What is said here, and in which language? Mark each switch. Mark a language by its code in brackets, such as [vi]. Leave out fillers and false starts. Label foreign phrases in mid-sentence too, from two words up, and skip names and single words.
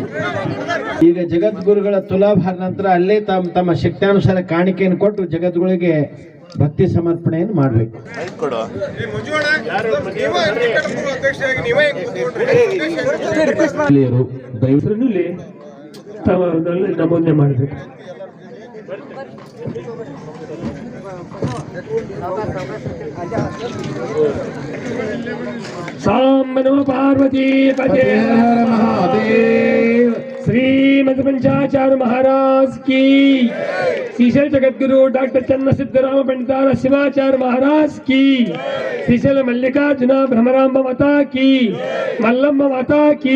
[kn] ಈಗ ಜಗದ್ಗುರುಗಳ ತುಲಾಭಾರ ನಂತರ ಅಲ್ಲೇ ತಮ್ಮ ಶಕ್ತಾನುಸಾರ ಕಾಣಿಕೆಯನ್ನು ಕೊಟ್ಟು ಜಗದ್ಗುರುಗಳಿಗೆ ಭಕ್ತಿ ಸಮರ್ಪಣೆಯನ್ನು ಮಾಡಬೇಕು. ದಯವಿಟ್ಟು ನಮೂನೆ ಮಾಡಬೇಕು. [hi] साम [sa] नमः पार्वती पते [hi] महादेव श्रीमद पंचाचार्य महाराज की, श्रीशैल जगद्गुरु डॉक्टर चन्न सिद्धराम पंडितार शिवाचार्य महाराज की, श्रीशैल मल्लिकार्जुन भ्रमरांब माता की, मल्लम्ब माता की।